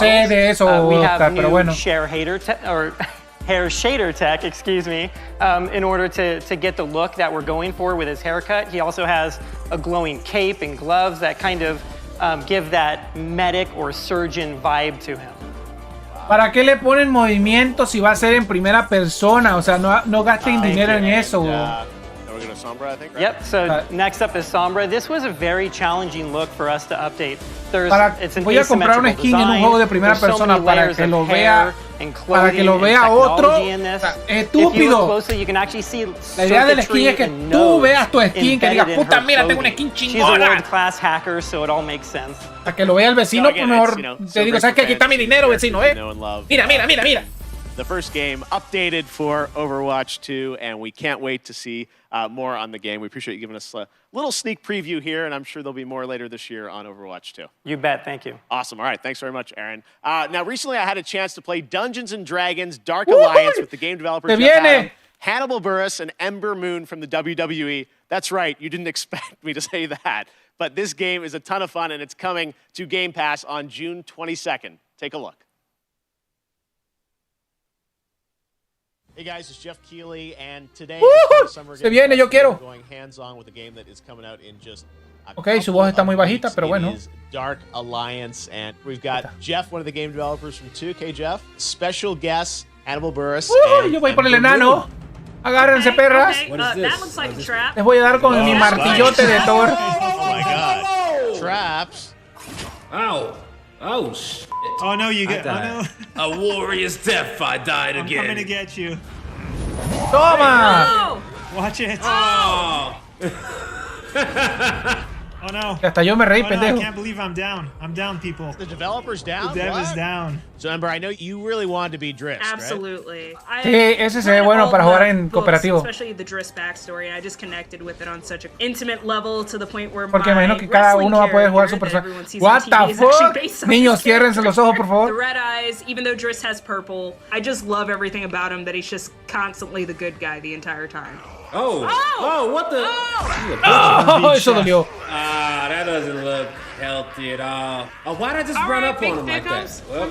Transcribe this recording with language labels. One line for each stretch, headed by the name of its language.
Spanish: sé de eso,
English: we have Oscar, new
Spanish: pero bueno.
English: hair shader tech, excuse me, in order to get the look that we're going for with his haircut. He also has a glowing cape and gloves that kind of give that medic or surgeon vibe to him.
Spanish: ¿Para qué le ponen movimiento si va a ser en primera persona? O sea, no gasten dinero en eso.
English: Sombra, I think, right? Yep, so next up is Sombra. This was a very challenging look for us to update.
Spanish: Voy a comprar una skin en un juego de primera persona para que lo vea otro. Estúpido. La idea del skin es que tú veas tu skin, que digas, puta, mira, tengo una skin chingona. Para que lo vea el vecino, pues mejor te digo, ¿sabes qué? Aquí está mi dinero, vecino, Mira, mira, mira, mira.
English: The first game updated for Overwatch 2, and we can't wait to see more on the game. We appreciate you giving us a little sneak preview here, and I'm sure there'll be more later this year on Overwatch 2. You bet. Thank you. Awesome. All right. Thanks very much, Aaron. Now, recently I had a chance to play Dungeons & Dragons Dark Alliance with the game developer Jeff Adam, Hannibal Buress, and Ember Moon from the WWE. That's right. You didn't expect me to say that. But this game is a ton of fun, and it's coming to Game Pass on June 22nd. Take a look. Hey guys, it's Jeff Keighley, and today
Spanish: se viene, yo quiero.
English: Going hands-on with a game that is coming out in just
Spanish: okay, su voz está muy bajita, pero bueno.
English: Dark Alliance, and we've got Jeff, one of the game developers from 2. Okay, Jeff. Special guest, Hannibal Buress.
Spanish: Yo voy por el enano. Agárrense, perras.
English: That looks like a trap.
Spanish: Les voy a dar con mi martillote de Thor.
English: Oh my God. Traps. Ow. Oh, shit. Oh, no, you get... Oh, no. A warrior's death if I died again. I'm coming to get you.
Spanish: Toma!
English: No. Watch it. Oh. Oh, no.
Spanish: Hasta yo me reí, pendejo.
English: No, I can't believe I'm down. I'm down, people. The developer's down? The dev is down. So, Ember, I know you really wanted to be Driss, Absolutely. Right?
Spanish: Sí, ese se ve bueno para jugar en cooperativo.
English: Especially the Driss backstory. I just connected with it on such an intimate level to the point where
Spanish: porque imagino que cada uno va a poder jugar su personaje.
English: What the fuck?
Spanish: Niños, ciérrense los ojos, por favor.
English: The red eyes, even though Driss has purple, I just love everything about him, that he's just constantly the good guy the entire time. What the?
Spanish: Oh, eso dolió.
English: That doesn't look healthy at all. Why'd I just run up on him like that? Well,